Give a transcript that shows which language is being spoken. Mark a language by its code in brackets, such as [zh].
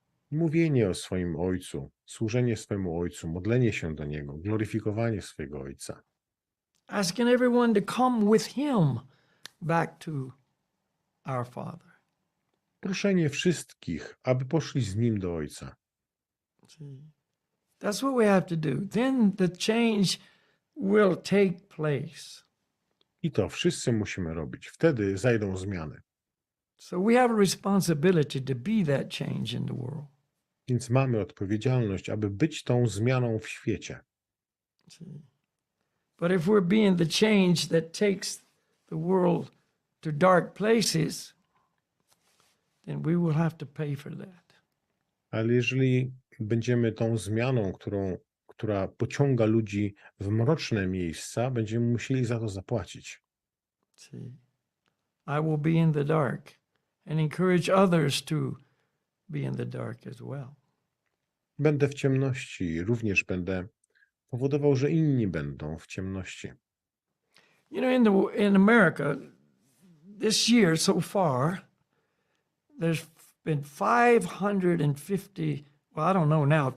[pl] Mówienie o swoim Ojcu, służenie swemu Ojcu, modlenie się do Niego, gloryfikowanie swojego Ojca. [en] Asking everyone to come with him back to our Father. [pl] Proszenie wszystkich, aby poszli z Nim do Ojca. [en] See, that's what we have to do. Then the change will take place. [pl] I to wszyscy musimy robić. Wtedy zajdą zmiany. [en] So we have a responsibility to be that change in the world. [pl] Więc mamy odpowiedzialność, aby być tą zmianą w świecie. [en] See? But if we're being the change that takes the world to dark places, then we will have to pay for that. [pl] Ale jeżeli będziemy tą zmianą, która pociąga ludzi w mroczne miejsca, będziemy musieli za to zapłacić. [en] See, I will be in the dark and encourage others to be in the dark as well. [pl] Będę w ciemności i również będę powodował, że inni będą w ciemności. [en] You know, in America, this year so far, there's been 550, well, I don't know now.